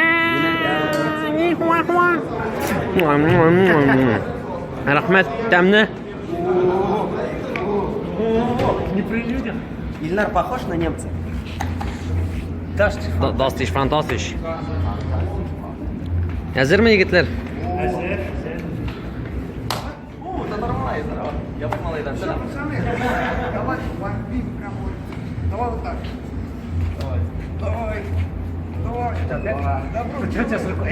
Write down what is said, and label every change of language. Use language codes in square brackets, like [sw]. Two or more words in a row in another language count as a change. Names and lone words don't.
[tt] Рахмет, тәмне. [ru] Не при людях. Ильнар похож на немца? [de] Das ist fantastisch. [tt] Әзерме, егетләр? [ru] О, это нормально, здорово. Я поймал это. Давай, бомбим прям вот. Давай вот так. Давай. Давай. Что у тебя с рукой?